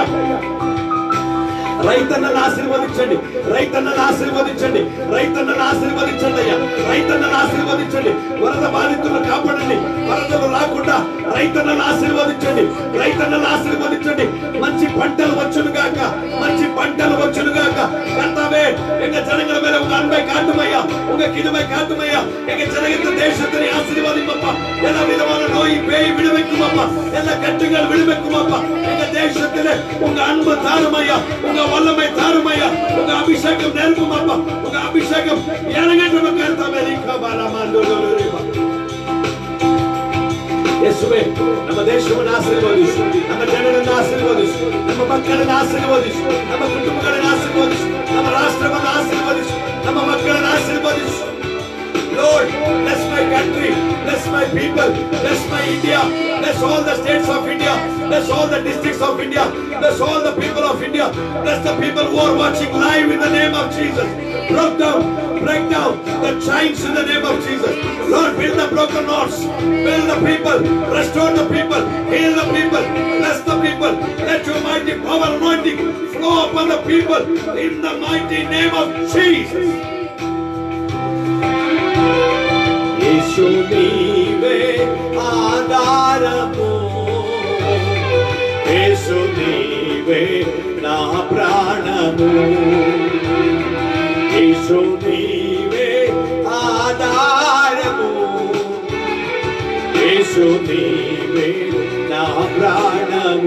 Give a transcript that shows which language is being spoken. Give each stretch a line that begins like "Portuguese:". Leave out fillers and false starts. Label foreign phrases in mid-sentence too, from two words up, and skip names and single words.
Telugu: రైతన్నను ఆశీర్వదించండి, రైతన్నను ఆశీర్వదించండి, రైతన్నను ఆశీర్వదించండి అయ్యా, రైతన్నను ఆశీర్వదించండి. వరద బాధితులను కాపాడండి, వరదలు రాకుండా రైతన్నను ఆశీర్వదించండి, రైతన్నను ఆశీర్వదించండి. మంచి పంటలు వచ్చును గాక, మంచి పంటలు వచ్చును గాక.
Tamil: కర్తావే எங்க ஜனங்கள் மேல உங்க அன்பை காட்டுமையா, உங்க கிருபை காட்டுமையா. எங்க ஜனங்க தேசத்தை ஆசீர்வதியும் அப்பா. எல்லா விதமான நோய் பேய் விடுவிக்கும் அப்பா, எல்லா கட்டுகள் விடுவிக்கும் அப்பா. எங்க தேசத்திலே உங்க அன்பு தாருமையா, உங்க வல்லமை தாருமையா, உங்க அபிஷேகம் நிரப்பும் அப்பா. உங்க அபிஷேகம் இறங்கட்டும் கர்த்தாவே.
Kannada: ಯೇಸುವೆ, ನಮ್ಮ ದೇಶವನ್ನು ಆಶೀರ್ವದಿಸು, ನಮ್ಮ ಜನರನ್ನು ಆಶೀರ್ವದಿಸು, ನಮ್ಮ ಮಕ್ಕಳನ್ನು ಆಶೀರ್ವದಿಸು, ನಮ್ಮ ಕುಟುಂಬಗಳನ್ನು ಆಶೀರ್ವದಿಸು, ನಮ್ಮ ರಾಷ್ಟ್ರವನ್ನು ಆಶೀರ್ವದಿಸು, ನಮ್ಮ ಮಕ್ಕಳನ್ನು ಆಶೀರ್ವದಿಸು.
English: Lord, bless my country, bless my people, bless my India, bless all the states of India, bless all the districts of India, bless all the people of India, bless the people who are watching live in the name of Jesus. Break down the chains in the name of Jesus. Lord, build the broken hearts, build the people, restore the people, heal the people, bless the people. Let your mighty power anointing flow upon the people in the mighty name of Jesus.
Telugu: యేసు నీవే ఆధారము, యేసు నీవే నా ప్రాణము, యేసు నీవే ఆధారము, యేసు నీవే నా ప్రాణము.